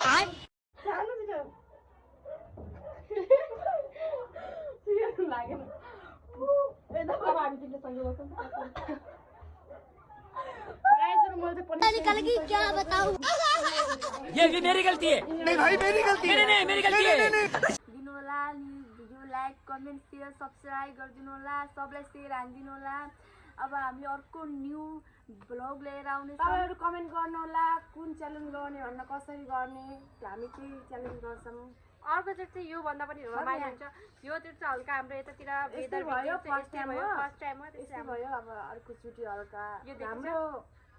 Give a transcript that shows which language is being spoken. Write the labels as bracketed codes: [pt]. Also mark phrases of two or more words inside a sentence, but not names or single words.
[hi] निकालेगी क्या बताऊं ये भी मेरी गलती है। नहीं भाई मेरी गलती है। नहीं मेरी गलती है। [ne] दिनु होला [en] video like comment share subscribe [ne] गरिदिनु होला सबलाई शेयर हानिदिनु होला अब हामी अर्को [en] new blog [ne] लिएर आउने तपाईँहरू कमेन्ट गर्नु होला कुन च्यालेन्ज गर्ने भन्दा कसरी गर्ने हामी चाहिँ च्यालेन्ज गर्छौँ अर्को चाहिँ यो भन्दा पनि रमाइलो हुन्छ यो चाहिँ हल्का हाम्रो यतातिर वेदर भयो [en] first time [ne] हो त्यस्तै भयो अब अर्को चोटि हल्का हाम्रो